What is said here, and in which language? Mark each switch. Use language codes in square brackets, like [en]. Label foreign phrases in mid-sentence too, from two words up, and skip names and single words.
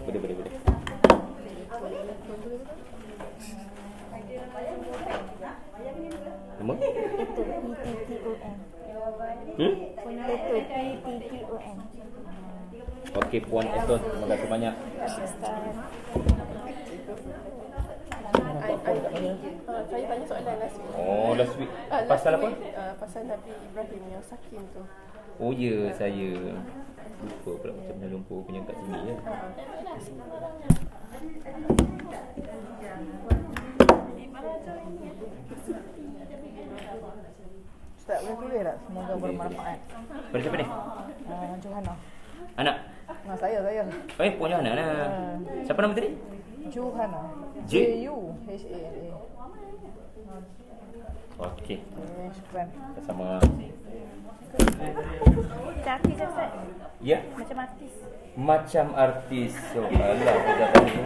[ms] Boleh. Nama? Itu PTTON. Itu PTTON. Okey puan Eton, terima kasih banyak. Ustaz. Saya tanya soalan [en] last week. Oh, last week. [ms] Pasal apa? Pasal Nabi Ibrahim yang sakin tu. Oh ya, saya lupa pula macam mana lumpur punya kat sini ya. Ustaz, boleh tulis tak? Semoga bermanfaat. Pada siapa ni? Johana. Anak. Saya. Puan Johana lah. Siapa nama tadi? Johana. J? Juhana. Okey. Syukran. Sama. Artis Ustaz. Ya, Macam artis. macam artis. So, alah kita tadi.